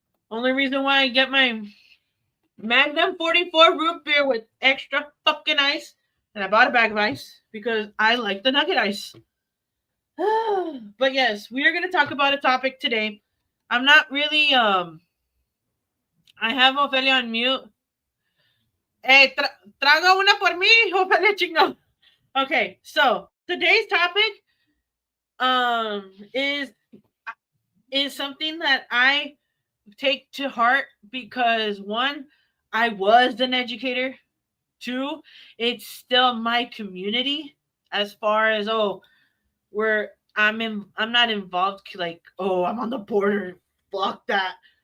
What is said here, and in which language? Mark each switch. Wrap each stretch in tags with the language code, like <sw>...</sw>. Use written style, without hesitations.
<en>Only reason why I get my Magnum 44 root beer with extra fucking ice, and I bought a bag of ice because I like the nugget ice. But yes, we are going to talk about a topic today. I'm not really I have Ophelia on mute.</en> <es>Traga una por mí, Ophelia chingo.</es> <en>Okay, so today's topic um is is something that I take to heart because one, I was an educator. Two, it's still my community as far as where I'm not involved like I'm on the border. Fuck that.</en>